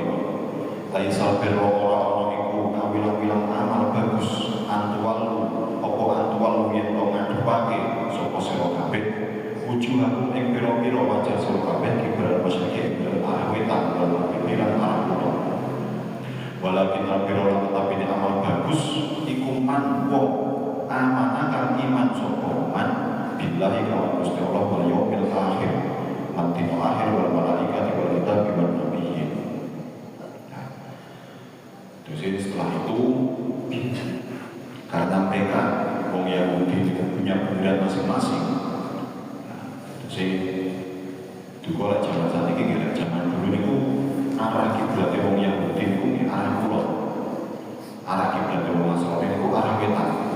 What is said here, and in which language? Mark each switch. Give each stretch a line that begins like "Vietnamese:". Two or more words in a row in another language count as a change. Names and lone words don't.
Arabic: ليس البر
Javanese: ora iku kawilang-wilang amal bagus
Arabic: أن تولوا
Javanese: apa
Arabic: أن تولوا
Javanese: yen to ngadhepake sapa sira kabeh wujuhakum ing pira-pira wajah sira kabeh
Arabic: قبل المشرق
Javanese: ing arah wetan lan pikiran arah kulon.
Arabic: ولكن البر
Javanese: tetapi amal bagus iku man wong amanakan iman sapa
Arabic: من بالله
Javanese: kawan Gusti Allah
Arabic: واليوم الآخر
Javanese: lan dina akhir
Arabic: والملائكة والكتاب والنبيين.
Indonesian: Nah, terus setelah itu karena mereka
Javanese: wong Yahudi
Indonesian: itu punya pendirian masing-masing. Nah, terus juga zaman saat ini zaman dulu itu arah kiblat
Javanese: wong Yahudi
Indonesian: itu arah kulon, arah kiblat
Javanese: wong Nasrani
Indonesian: itu arah wetan.